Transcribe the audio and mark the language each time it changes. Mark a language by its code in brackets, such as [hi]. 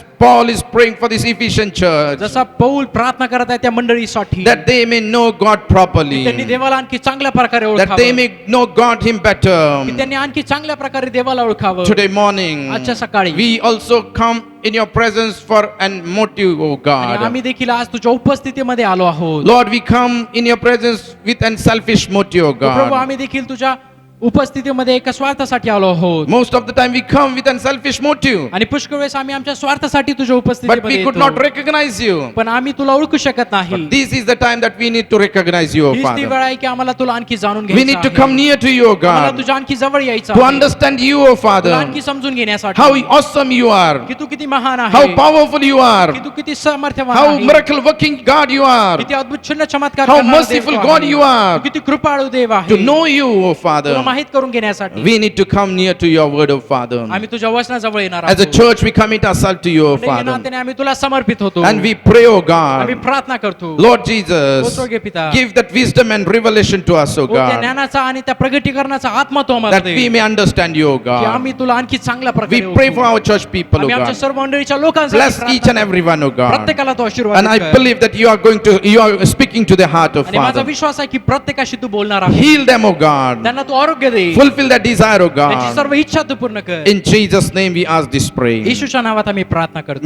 [en] Paul is praying for this Ephesian church [mr] जसा पौल प्रार्थना करत आहे त्या मंडळीसाठी [en] that they may know God [mr] त्यांनी [en] properly, [mr] देवाला आणखी चांगल्या प्रकारे [en] that they [mr] ओळखावं [en] may know God Him [mr] की [en] better. [mr] त्यांनी आणखी चांगल्या प्रकारे देवाला ओळखावं [en] Today morning, [mr] आजच्या सकाळी [en] we also come in your presence for an motive, O [mr] आणि [en] God. [mr] आम्ही देखील आज तुझ्या उपस्थितीमध्ये आलो आहोत [en] Lord, we come in your presence with an selfish motive, O [mr] Prabhu [en] God. [mr] आम्ही देखील तुझ्या उपस्थितीमध्ये एका स्वार्थासाठी आलो आहोत [en] Most of the time we come with an selfish motive, [mr] आणि पुष्कळ वेळेस आम्ही आमच्या स्वार्थासाठी तुझ्या [en] but [mr] उपस्थितीमध्ये [en] we could [mr] येतो. [en] not recognize you. [mr] पण आम्ही तुला ओळखू शकत नाही [en] But this is the time that we need to recognize you, O [mr] हीच ती [en] Father. [mr] वेळ आहे की आम्हाला तुला आणखी जाणून [en] We [mr] घ्यायचं [en] need to [mr] आहे. [en] come near to you, O [mr] आम्हाला [en] God, [mr] तुझ्या आणखी जवळ यायचं [en] to [mr] आहे. [en] understand you, O [mr] तुला [en] Father, [mr] आणखी समजून घेण्यासाठी [en] how awesome you are, [mr] की तू किती महान [en] how [mr] आहे [en] powerful you are, [mr] की तू किती सामर्थ्यवान [en] how [mr] आहे [en] miracle working God you are, [mr] किती अद्भुत शून्य चमत्कार [en] how [mr] करणारा देव [en] merciful [mr] तू [en] God [mr] आहे. [en] you are. [mr] तू किती कृपाळू देव [en] to [mr] आहे [en] know you, O [mr] तुला [en] Father. [mr] माहित करून घेण्यासाठी [en] We need to come near to your word, O Father. [mr] आम्ही तुझ्या वचनाजवळ येणार [en] As a [mr] आहोत. [en] church, we commit ourselves to you, O [mr] मंडळी, या [en] Father. [mr] नात्याने आम्ही तुला समर्पित होतो [en] And we pray, O [mr] आम्ही [en] God, [mr] प्रार्थना करतो [en] Lord Jesus, [mr] ओ स्वर्गीय पिता [en] give that wisdom and revelation to us, O [mr] ओ त्या [en] God, [mr] ज्ञानाचा आणि त्या प्रगटीकरणाचा आत्मा तो आम्हाला [en] that [mr] दे [en] we may understand you, O [mr] की [en] God. [mr] आम्ही तुला आणखी चांगल्या [en] We [mr] प्रकारे [en] pray [mr] ओळखू. [en] for our church people, O [mr] आम्ही आमच्या [en] God. [mr] सर्व मंडळीच्या लोकांसाठी [en] Bless each [mr] प्रार्थना [en] and every one, O [mr] करतो. [en] God. [mr] प्रत्येकाला तो आशीर्वाद [en] And I [mr] कर. [en] believe that you are speaking to the heart of [mr] आणि माझा [en] Father. [mr] विश्वास आहे की प्रत्येकाशी तू बोलणार आहे [en] Heal them, O God. [mr] त्यांना तू आरोग्य दे [en] Fulfill that desire, O [mr] त्यांची [en] God. [mr] सर्व इच्छा तू पूर्ण कर [en] In Jesus' name we ask this prayer. [mr] येशूच्या नावात आम्ही प्रार्थना करतो